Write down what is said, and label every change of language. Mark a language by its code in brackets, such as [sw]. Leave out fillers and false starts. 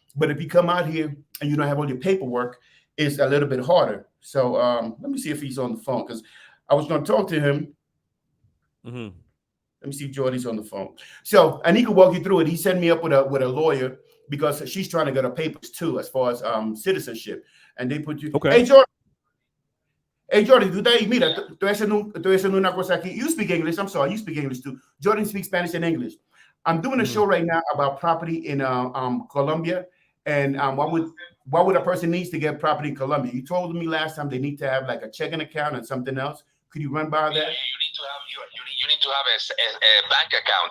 [en] But if you come out here and you don't have all your paperwork, it's a little bit harder. So let me see if he's on the phone, because I was going to talk to him. Let me see if Jordy's on the phone. So, and he could walk you through it. He set me up with a lawyer because she's trying to get her papers too, as far as citizenship. And they put you. Okay. [es] Hey, Jordy, mira, te voy a hacer una cosa aquí. [en] You speak English. I'm sorry, you speak English too. Jordan speaks Spanish and English. I'm doing a show right now about property in Colombia, and what would a person needs to get property in Colombia? You told me last time they need to have like a checking account and something else. Could you run by that? Yeah, you need to have a bank account.